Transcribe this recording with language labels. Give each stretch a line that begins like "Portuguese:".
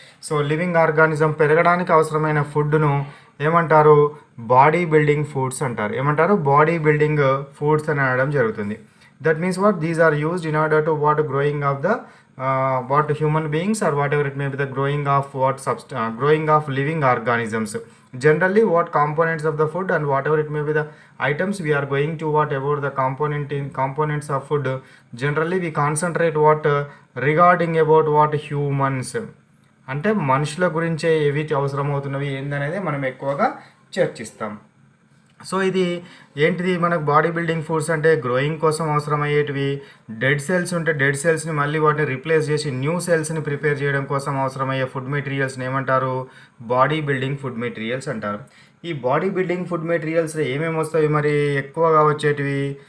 Telugu: So living organism పెరగడానికి అవసరమైన ఫుడ్ను ఏమంటారు? బాడీ బిల్డింగ్ ఫుడ్స్ అంటారు. ఏమంటారు? బాడీ బిల్డింగ్ ఫుడ్స్ అని అనడం జరుగుతుంది.
English: That means what these are used in order to what growing of the what human beings are whatever it may be the growing of living organisms. Generally what components of the food and whatever it may be the items we are going to what about the components of food, generally we concentrate what regarding about what humans,
Telugu: అంటే మనుషుల గురించే ఏవి అవసరమవుతున్నవి ఏందనేది మనం ఎక్కువగా చర్చిస్తాం. So ఇది ఏంటిది? మనకు బాడీ బిల్డింగ్ ఫుడ్స్ అంటే గ్రోయింగ్ కోసం అవసరమయ్యేటివి. డెడ్ సెల్స్ ఉంటే డెడ్ సెల్స్ని మళ్ళీ వాటిని రీప్లేస్ చేసి న్యూ సెల్స్ని ప్రిపేర్ చేయడం కోసం అవసరమయ్యే ఫుడ్ మెటీరియల్స్ని ఏమంటారు? బాడీ బిల్డింగ్ ఫుడ్ మెటీరియల్స్ అంటారు. ఈ బాడీ బిల్డింగ్ ఫుడ్ మెటీరియల్స్ ఏమేమి వస్తాయి మరి ఎక్కువగా వచ్చేటివి?